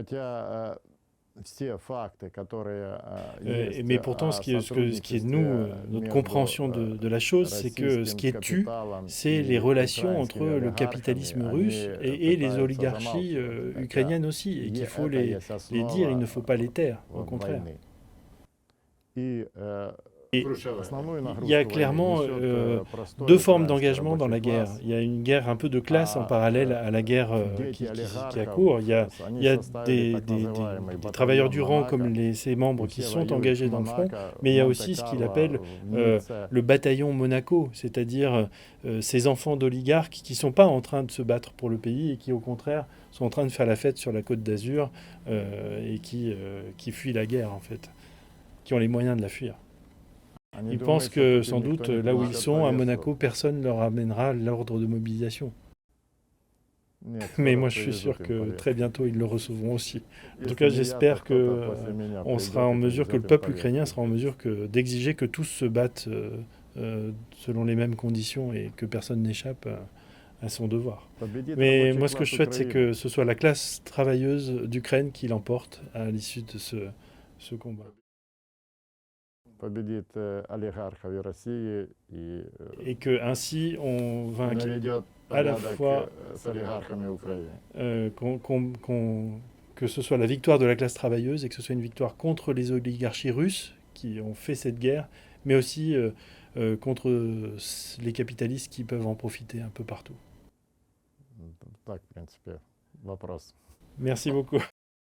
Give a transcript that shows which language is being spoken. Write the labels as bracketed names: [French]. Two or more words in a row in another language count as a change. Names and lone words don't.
[French] Mais pourtant, ce qui est notre compréhension de la chose, c'est que ce qui est tu, c'est les relations entre le capitalisme russe et les oligarchies ukrainiennes aussi, et qu'il faut les dire, il ne faut pas les taire, au contraire. Et [Russian] Основную [French] il y a [Russian] нагрузку войны [French] clairement [Russian] несет простой [French] deux formes [Russian] украинский [French] d'engagement dans la [Russian] рабочий [French] guerre. [Russian] класс, [French] Il y a une guerre un peu de classe en [Russian] а [French] parallèle à la guerre [Russian] дети [French] qui a [Russian] олигархов, [French] cours. Il [Russian] они [French] y a [Russian] составили так называемый [French] des travailleurs [Russian] батальон [French] du rang comme [Russian] Монако, [French] ces [Russian] и [French] membres qui [Russian] все [French] sont [Russian] воюют в [French] engagés dans le front, [Russian] Монако, [French] mais il y a [Russian] в [French] aussi ce qu'il [Russian] Монте-Карло, [French] appelle [Russian] в Ницце. [French] le bataillon Monaco, c'est-à-dire ces enfants d'oligarques qui ne sont pas en train de se battre pour le pays et qui au contraire sont en train de faire la fête sur la Côte d'Azur et qui fuient la guerre en fait, qui ont les moyens de la fuir. [Russian] Они [French] Ils [Russian] думают, [French] pensent [Russian] что [French] que [Russian] тут им [French] sans [Russian] никто [French] doute [Russian] не [French] là où ils [Russian] принесет [French] sont, à [Russian] повестку. [French] Monaco, personne ne leur amènera l'ordre de mobilisation. [Russian] Нет, [French] Mais [Russian] скоро [French] moi je suis sûr [Russian] привезут им [French] que [Russian] повестку. [French] très bientôt ils le recevront aussi. En tout [Russian] Если [French] cas [Russian] не я, то [French] j'espère que [Russian] кто-то после меня [French] on [Russian] придет [French] sera en [Russian] и [French] mesure, que [Russian] привезет [French] le [Russian] им [French] peuple ukrainien [Russian] повестку. [French] sera en mesure d'exiger que tous se battent selon les mêmes conditions et que personne n'échappe à son devoir. [Russian] Победит [French] Mais [Russian] рабочий [French] moi ce que [Russian] класс [French] je souhaite c'est [Russian] Украины. [French] que ce soit la classe travailleuse d'Ukraine qui l'emporte à l'issue de ce combat. [Russian] Победит олигархов и России и [French] Et que ainsi on vainque [Russian] наведет [French] à la [Russian] порядок [French] fois [Russian] с олигархами Украины. [French] que ce soit la victoire de la classe travailleuse et que ce soit une victoire contre les oligarchies russes qui ont fait cette guerre, mais aussi contre les capitalistes qui peuvent en profiter un peu partout. [Russian] Так, в принципе, вопрос. [French] Merci beaucoup.